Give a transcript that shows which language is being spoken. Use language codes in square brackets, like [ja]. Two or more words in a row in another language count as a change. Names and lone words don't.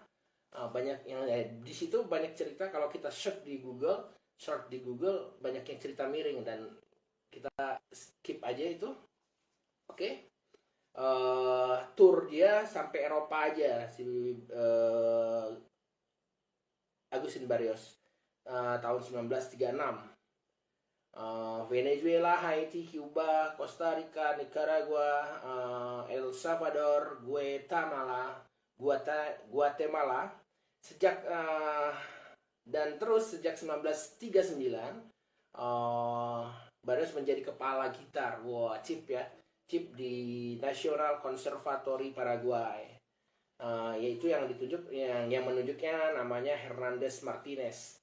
[id] Banyak yang di situ banyak cerita, kalau kita search di Google banyak yang cerita miring, dan kita skip aja itu. Oke. Tour dia sampai Eropa aja, si Agustin Barrios, tahun 1936. Venezuela, Haiti, Cuba, Costa Rica, Nicaragua, El Salvador, Guatemala. Sejak 1939 Barrios menjadi kepala gitar, chip di National Conservatory Paraguay, yaitu yang menunjuknya namanya Hernandez Martinez.